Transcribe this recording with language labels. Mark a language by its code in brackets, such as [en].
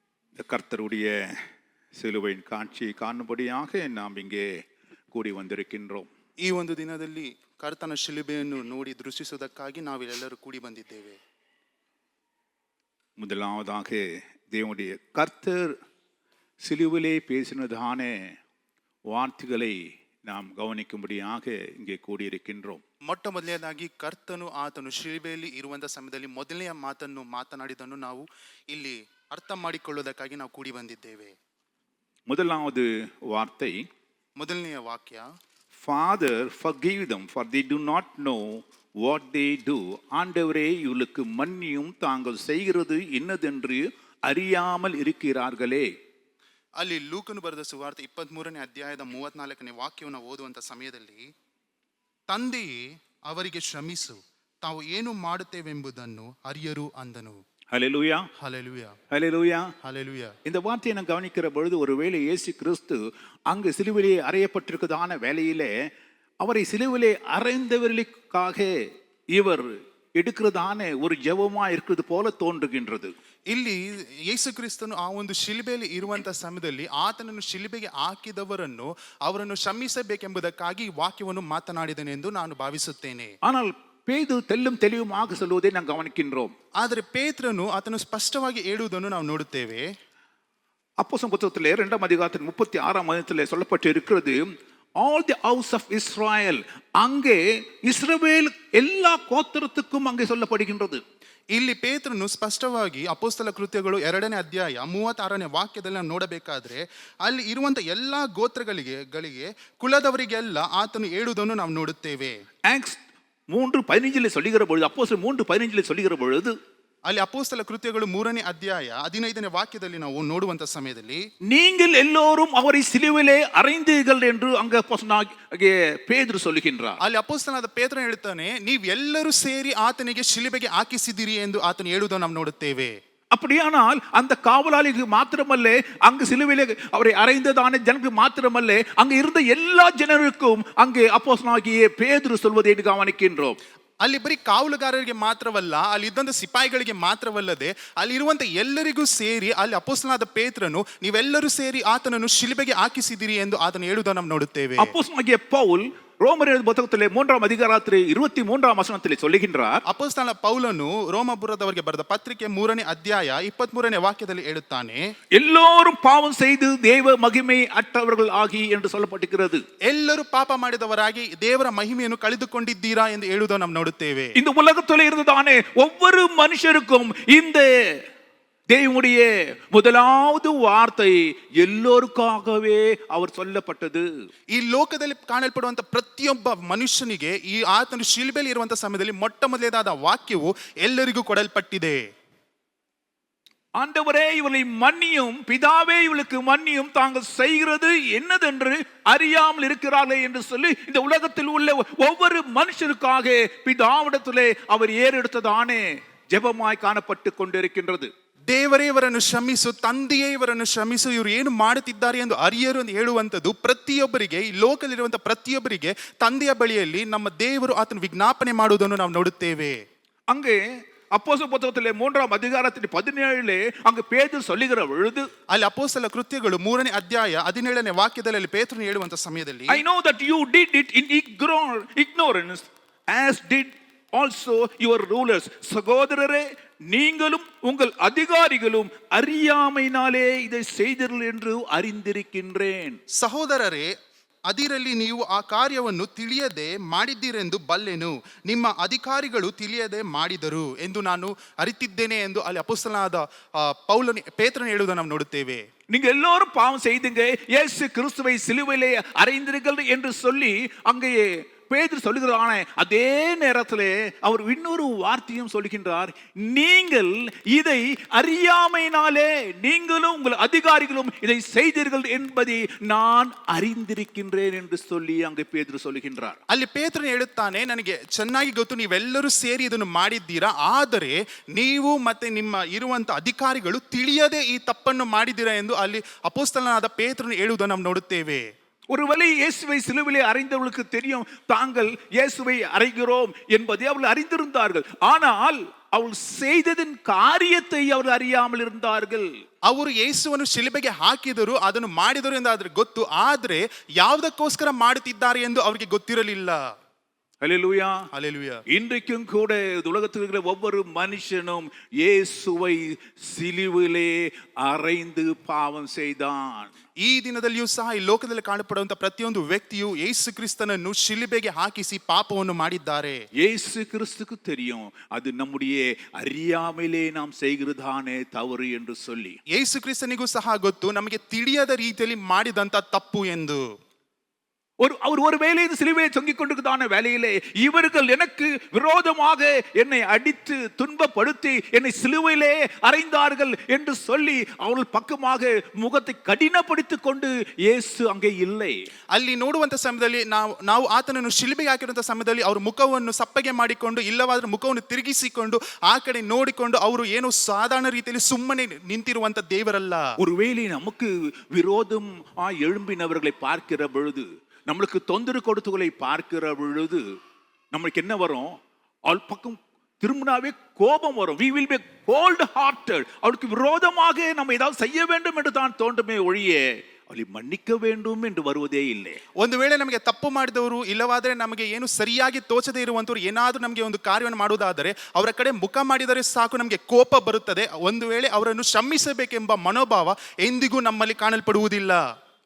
[ta] இந்த கர்த்தருடைய சிலுவையின் காட்சியை காணும்படியாக நாம் இங்கே கூடி வந்திருக்கின்றோம். [kn] ಈ ಒಂದು ದಿನದಲ್ಲಿ ಕರ್ತನ ಶಿಲುಬೆಯನ್ನು ನೋಡಿ ದೃಷ್ಟಿಸುವುದಕ್ಕಾಗಿ ನಾವೆಲ್ಲರೂ ಕೂಡಿ ಬಂದಿದ್ದೇವೆ. [ta] முதலாவதாக தேவனுடைய கர்த்தர் சிலுவிலே பேசினதான வார்த்தைகளை நாம் கவனிக்கும்படியாக இங்கே கூடியிருக்கின்றோம். [kn] ಮೊಟ್ಟ ಮೊದಲನೇದಾಗಿ ಕರ್ತನು ಆತನು ಶಿಲುಬೆಯಲ್ಲಿ ಇರುವಂತಹ ಸಮಯದಲ್ಲಿ ಮೊದಲನೆಯ ಮಾತನ್ನು ಮಾತನಾಡಿದನ್ನು ನಾವು ಇಲ್ಲಿ ಅರ್ಥ ಮಾಡಿಕೊಳ್ಳುವುದಕ್ಕಾಗಿ ನಾವು ಕೂಡಿ ಬಂದಿದ್ದೇವೆ. [ta] முதலாவது வார்த்தை, [kn] ಮೊದಲನೆಯ ವಾಕ್ಯ, [en] Father, forgive them, for they do not know what they do. [ta] ஆண்டவரே, இவளுக்கு மன்னியும், தாங்கள் செய்கிறது இன்னதென்று அறியாமல் இருக்கிறார்களே. [kn] ಅಲ್ಲಿ ಲೂಕನು ಬರೆದ ಸುವಾರ್ತೆ 23ನೇ ಅಧ್ಯಾಯದ 34ನೇ ವಾಕ್ಯವನ್ನು ಓದುವಂತ ಸಮಯದಲ್ಲಿ, ತಂದೆಯೇ ಅವರಿಗೆ ಶ್ರಮಿಸು, ತಾವು ಏನು ಮಾಡುತ್ತೇವೆಂಬುದನ್ನು ಅರಿಯರು ಅಂದನು. [ta] ஹல்லேலூயா, [kn] ಹಲ್ಲೆಲೂಯಾ, [ta] ஹல்லேலூயா, [kn] ಹಲ್ಲೆಲೂಯಾ. [ta] இந்த வார்த்தையை நான் கவனிக்கிற பொழுது, ஒருவேளை இயேசு கிறிஸ்து அங்கு சிலுவிலே அறையப்பட்டிருக்கிறதான வேளையிலே அவரை சிலுவிலே அறைந்தவர்களுக்காக இவர் எடுக்கிறதான ஒரு ஜெபமா இருக்கிறது போல தோன்றுகின்றது. [kn] ಇಲ್ಲಿ ಯೇಸು ಕ್ರಿಸ್ತನು ಆ ಒಂದು ಶಿಲುಬೆಯಲ್ಲಿ ಇರುವಂತಹ ಸಮಯದಲ್ಲಿ ಆತನನ್ನು ಶಿಲುಬೆಗೆ ಹಾಕಿದವರನ್ನು ಅವರನ್ನು ಕ್ಷಮಿಸಬೇಕೆಂಬುದಕ್ಕಾಗಿ ವಾಕ್ಯವನ್ನು ಮಾತನಾಡಿದನೆಂದು ನಾನು ಭಾವಿಸುತ್ತೇನೆ. [ta] ஆனால் பேதுரு தெல்லும் தெளிவுமாக சொல்வதை நாம் கவனிக்கின்றோம். [kn] ಆದರೆ ಪೇತ್ರನು ಆತನು ಸ್ಪಷ್ಟವಾಗಿ ಹೇಳುವುದನ್ನು ನಾವು ನೋಡುತ್ತೇವೆ. [ta] அப்போஸ்தலர் புத்தகத்திலே 2ஆம் அதிகாரத்தின் 36ஆம் வசனத்திலே சொல்லப்பட்டு இருக்கிறது, [en] All the house of Israel. [ta] அங்கே இஸ்ரவேல் எல்லா கோத்திரத்துக்கும் அங்கே சொல்லப்படுகின்றது. [kn] ಇಲ್ಲಿ ಪೇತ್ರನು ಸ್ಪಷ್ಟವಾಗಿ ಅಪೊಸ್ತಲ ಕೃತ್ಯಗಳು 2ನೇ ಅಧ್ಯಾಯ 36ನೇ ವಾಕ್ಯದಲ್ಲಿ ನಾವು ನೋಡಬೇಕಾದ್ರೆ ಅಲ್ಲಿ ಇರುವಂತ ಎಲ್ಲಾ ಗೋತ್ರಗಳಿಗೆ ಕುಲದವರಿಗೆಲ್ಲ ಆತನು ಹೇಳುವುದನ್ನು ನಾವು ನೋಡುತ್ತೇವೆ. [ta] ஆக்ட்ஸ் 3:15 சொல்லுகிற பொழுது, அப்போஸ்தலர் 3:15 சொல்லுகிற பொழுது, [kn] ಅಲ್ಲಿ ಅಪೊಸ್ತಲ ಕೃತ್ಯಗಳು 3ನೇ ಅಧ್ಯಾಯ 15ನೇ ವಾಕ್ಯದಲ್ಲಿ ನಾವು ನೋಡುವಂತ ಸಮಯದಲ್ಲಿ, [ta] நீங்கள் எல்லோரும் அவரை சிலுவிலே அறைந்தீர்கள் என்று அங்கே அப்போஸ்தலனாகிய பேதுரு சொல்லுகின்றார். [kn] ಅಲ್ಲಿ ಅಪೊಸ್ತಲನಾದ ಪೇತ್ರನು ಹೇಳ್ತಾನೆ, ನೀವೆಲ್ಲರೂ ಸೇರಿ ಆತನಿಗೆ ಶಿಲುಬೆಗೆ ಹಾಕಿಸಿದಿರಿ ಎಂದು ಆತನು ಹೇಳುವುದನ್ನು ನಾವು ನೋಡುತ್ತೇವೆ. [ta] அப்படியானால் அந்த காவலாளிக்கு மாத்திரமல்ல, அங்கு சிலுவையிலே அவரை அறைந்ததான ஜனங்களுக்கு மாத்திரமல்ல, அங்கு இருந்த எல்லா ஜனருக்கும் அங்கே அப்போஸ்தலனாகிய பேதுரு சொல்வதை கவனிக்கின்றோம். [kn] ಅಲ್ಲಿ ಬರೀ ಕಾವಲುಗಾರರಿಗೆ ಮಾತ್ರವಲ್ಲ, ಅಲ್ಲಿ ಇದ್ದಂತ ಸಿಪಾಯಿಗಳಿಗೆ ಮಾತ್ರವಲ್ಲದೆ ಅಲ್ಲಿರುವಂತ ಎಲ್ಲರಿಗೂ ಸೇರಿ ಅಲ್ಲಿ ಅಪೊಸ್ತಲನಾದ ಪೇತ್ರನು ನೀವೆಲ್ಲರೂ ಸೇರಿ ಆತನನ್ನು ಶಿಲುಬೆಗೆ ಹಾಕಿಸಿದಿರಿ ಎಂದು ಆತನು ಹೇಳುವುದನ್ನು ನಾವು ನೋಡುತ್ತೇವೆ. [ta] அப்போஸ்தலனாகிய பவுல் ரோமர் புத்தகத்திலே 3ஆம் அதிகாரத்திலே 23ஆம் வசனத்திலே சொல்லுகின்றார், [kn] ಅಪೊಸ್ತಲ ಪೌಲನು ರೋಮಪುರದವರಿಗೆ ಬರೆದ ಪತ್ರಿಕೆ 3ನೇ ಅಧ್ಯಾಯ 23ನೇ ವಾಕ್ಯದಲ್ಲಿ ಹೇಳುತ್ತಾನೆ, [ta] எல்லோரும் பாவம் செய்து தேவ மகிமை அற்றவர்கள் ஆகி என்று சொல்லப்பட்டிருக்கிறது. [kn] ಎಲ್ಲರೂ ಪಾಪ ಮಾಡಿದವರಾಗಿ ದೇವರ ಮಹಿಮೆಯನ್ನು ಕಳೆದುಕೊಂಡಿದ್ದೀರಾ ಎಂದು ಹೇಳುವುದನ್ನು ನಾವು ನೋಡುತ್ತೇವೆ. [ta] இந்த உலகத்தில் இருந்ததானே ஒவ்வொரு மனுஷருக்கும் இந்த தேவனுடைய முதலாவது வார்த்தை எல்லோருக்காகவே அவர் சொல்லப்பட்டது. [kn] ಈ ಲೋಕದಲ್ಲಿ ಕಾಣಲ್ಪಡುವಂತ ಪ್ರತಿಯೊಬ್ಬ ಮನುಷ್ಯನಿಗೆ ಈ ಆತನು ಶಿಲುಬೆಯಲ್ಲಿ ಇರುವಂತ ಸಮಯದಲ್ಲಿ ಮೊಟ್ಟ ಮೊದಲನೇದಾದ ವಾಕ್ಯವು ಎಲ್ಲರಿಗೂ ಕೊಡಲ್ಪಟ್ಟಿದೆ. [ta] ஆண்டவரே, இவளை மன்னியும், பிதாவே இவளுக்கு மன்னியும், தாங்கள் செய்கிறது என்னதென்று அறியாமல் இருக்கிறார்களே என்று சொல்லி இந்த உலகத்தில் உள்ள ஒவ்வொரு மனுஷருக்காக பிதாவிடத்திலே அவர் ஏறெடுத்ததானே ஜெபமாய் காணப்பட்டு கொண்டிருக்கின்றது. [kn] ದೇವರೇ ಇವರನ್ನು ಶ್ರಮಿಸು, ತಂದೆಯೇ ಇವರನ್ನು ಶ್ರಮಿಸು, ಇವರು ಏನು ಮಾಡುತ್ತಿದ್ದಾರೆ ಎಂದು ಅರಿಯರು ಎಂದು ಹೇಳುವಂಥದ್ದು ಪ್ರತಿಯೊಬ್ಬರಿಗೆ, ಈ ಲೋಕದಲ್ಲಿರುವಂತಹ ಪ್ರತಿಯೊಬ್ಬರಿಗೆ ತಂದೆಯ ಬಳಿಯಲ್ಲಿ ನಮ್ಮ ದೇವರು ಆತನ ವಿಜ್ಞಾಪನೆ ಮಾಡುವುದನ್ನು ನಾವು ನೋಡುತ್ತೇವೆ. [ta] அங்கே அப்போஸ்தலர் புத்தகத்திலே 3ஆம் அதிகாரத்தின் 17 அங்கு பேதுரு சொல்லுகிற பொழுது, [kn] ಅಲ್ಲಿ ಅಪೊಸ್ತಲ ಕೃತ್ಯಗಳು 3ನೇ ಅಧ್ಯಾಯ 17ನೇ ವಾಕ್ಯದಲ್ಲಿ ಪೇತ್ರನು ಹೇಳುವಂತ ಸಮಯದಲ್ಲಿ, [en] I know that you did it in ignorance as did also your rulers. [ta] சகோதரரே, நீங்களும் உங்கள் அதிகாரிகளும் அறியாமையினாலே இதை செய்தீர்கள் என்று அறிந்திருக்கின்றேன். [kn] ಸಹೋದರರೇ, ಅದಿರಲ್ಲಿ ನೀವು ಆ ಕಾರ್ಯವನ್ನು ತಿಳಿಯದೆ ಮಾಡಿದ್ದೀರೆಂದು ಬಲ್ಲೆನು, ನಿಮ್ಮ ಅಧಿಕಾರಿಗಳು ತಿಳಿಯದೆ ಮಾಡಿದರು ಎಂದು ನಾನು ಅರಿತಿದ್ದೇನೆ ಎಂದು ಅಲ್ಲಿ ಅಪೊಸ್ತಲನಾದ ಪೇತ್ರನು ಹೇಳುವುದನ್ನು ನಾವು ನೋಡುತ್ತೇವೆ. [ta] நீங்க எல்லோரும் பாவம் செய்துங்க, இயேசு கிறிஸ்துவை சிலுவையிலே அறைந்தீர்கள் என்று சொல்லி அங்கே பேதுரு சொல்லுகிறான அதே நேரத்திலே அவர் இன்னொரு வார்த்தையும் சொல்லுகின்றார், நீங்கள் இதை அறியாமையினாலே நீங்களும் உங்கள் அதிகாரிகளும் இதை செய்தீர்கள் என்பதை நான் அறிந்திருக்கின்றேன் என்று சொல்லி அங்கே பேதுரு சொல்லுகின்றார். [kn] ಅಲ್ಲಿ ಪೇತ್ರನು ಹೇಳುತ್ತಾನೆ, ನನಗೆ ಚೆನ್ನಾಗಿ ಗೊತ್ತು, ನೀವೆಲ್ಲರೂ ಸೇರಿ ಇದನ್ನು ಮಾಡಿದ್ದೀರಾ, ಆದರೆ ನೀವು ಮತ್ತೆ ನಿಮ್ಮ ಇರುವಂತ ಅಧಿಕಾರಿಗಳು ತಿಳಿಯದೆ ಈ ತಪ್ಪನ್ನು ಮಾಡಿದ್ದೀರಾ ಎಂದು ಅಲ್ಲಿ ಅಪೊಸ್ತಲನಾದ ಪೇತ್ರನು ಹೇಳುವುದನ್ನು ನಾವು ನೋಡುತ್ತೇವೆ. [ta] ஒருவேளை இயேசுவை சிலுவிலே அறைந்தவர்களுக்கு தெரியும், தாங்கள் இயேசுவை அறைகிறோம் என்பதை அவர்கள் அறிந்திருந்தார்கள். ஆனால் அவள் செய்ததின் காரியத்தை அவர்கள் அறியாமல் இருந்தார்கள். [kn] ಅವರು ಯೇಸುವನ್ನು ಶಿಲುಬೆಗೆ ಹಾಕಿದರು, ಅದನ್ನು ಮಾಡಿದರು ಎಂದು ಆದ್ರೆ ಗೊತ್ತು, ಆದ್ರೆ ಯಾವುದಕ್ಕೋಸ್ಕರ ಮಾಡುತ್ತಿದ್ದಾರೆ ಎಂದು ಅವರಿಗೆ ಗೊತ್ತಿರಲಿಲ್ಲ. [ta] ஹல்லேலூயா. ஹல்லேலூயா. இன்றைக்கும் கூட இந்த உலகத்தில் இருக்கிற ஒவ்வொரு மனுஷனும் இயேசுவை சிலுவிலே அறைந்து பாவம் செய்தான். [kn] ಈ ದಿನದಲ್ಲಿಯೂ ಸಹ ಈ ಲೋಕದಲ್ಲಿ ಕಾಣಪಡುವಂತ ಪ್ರತಿಯೊಂದು ವ್ಯಕ್ತಿಯು ಯೇಸು ಕ್ರಿಸ್ತನನ್ನು ಶಿಲುಬೆಗೆ ಹಾಕಿಸಿ ಪಾಪವನ್ನು ಮಾಡಿದ್ದಾರೆ. [ta] இயேசு கிறிஸ்துக்கு தெரியும் அது நம்முடைய அறியாமலே நாம் செய்கிறதானே தவறு என்று சொல்லி. [kn] ಯೇಸು ಕ್ರಿಸ್ತನಿಗೂ ಸಹ ಗೊತ್ತು ನಮಗೆ ತಿಳಿಯದ ರೀತಿಯಲ್ಲಿ ಮಾಡಿದಂತ ತಪ್ಪು ಎಂದು. [ta] அவர் ஒரு வேலை இந்த சிலுவையை தொங்கிக் கொண்டிருக்கிறதான வேலையிலே இவர்கள் எனக்கு விரோதமாக என்னை அடித்து துன்பப்படுத்தி என்னை சிலுவையிலே அறைந்தார்கள் என்று சொல்லி அவர்கள் பக்கமாக முகத்தை கடினப்படுத்திக் கொண்டு இயேசு அங்கே இல்லை. [kn] ಅಲ್ಲಿ ನೋಡುವಂತ ಸಮಯದಲ್ಲಿ ನಾವು ಆತನನ್ನು ಶಿಲುಬೆಗೆ ಹಾಕಿರುವಂತ ಸಮಯದಲ್ಲಿ ಅವರು ಮುಖವನ್ನು ಸಪ್ಪಗೆ ಮಾಡಿಕೊಂಡು, ಇಲ್ಲವಾದ್ರೆ ಮುಖವನ್ನು ತಿರುಗಿಸಿಕೊಂಡು ಆ ಕಡೆ ನೋಡಿಕೊಂಡು ಅವರು ಏನೋ ಸಾಧಾರಣ ರೀತಿಯಲ್ಲಿ ಸುಮ್ಮನೆ ನಿಂತಿರುವಂತ ದೇವರಲ್ಲ. [ta] ஒருவேளை நமக்கு விரோதம் எழும்பினவர்களை பார்க்கிற பொழுது, நம்மளுக்கு தொந்தரவு கொடுத்துகளை பார்க்கிற பொழுது நம்மளுக்கு என்ன வரும்? அவள் பக்கம் திரும்பினாவே கோபம் வரும். [en] we will be cold hearted. [ta] அவளுக்கு விரோதமாக நம்ம ஏதாவது செய்ய வேண்டும் என்று தான் தோன்றுமே ஒழிய அவளை மன்னிக்க வேண்டும் என்று வருவதே இல்லை. [kn] ಒಂದು ವೇಳೆ ನಮಗೆ ತಪ್ಪು ಮಾಡಿದವರು, ಇಲ್ಲವಾದರೆ ನಮಗೆ ಏನು ಸರಿಯಾಗಿ ತೋಚದೇ ಇರುವಂತವರು ಏನಾದರೂ ನಮಗೆ ಒಂದು ಕಾರ್ಯವನ್ನು ಮಾಡುವುದಾದರೆ ಅವರ ಕಡೆ ಮುಖ ಮಾಡಿದರೆ ಸಾಕು ನಮಗೆ ಕೋಪ ಬರುತ್ತದೆ. ಒಂದು ವೇಳೆ ಅವರನ್ನು ಕ್ಷಮಿಸಬೇಕೆಂಬ ಮನೋಭಾವ ಎಂದಿಗೂ ನಮ್ಮಲ್ಲಿ ಕಾಣಲ್ಪಡುವುದಿಲ್ಲ.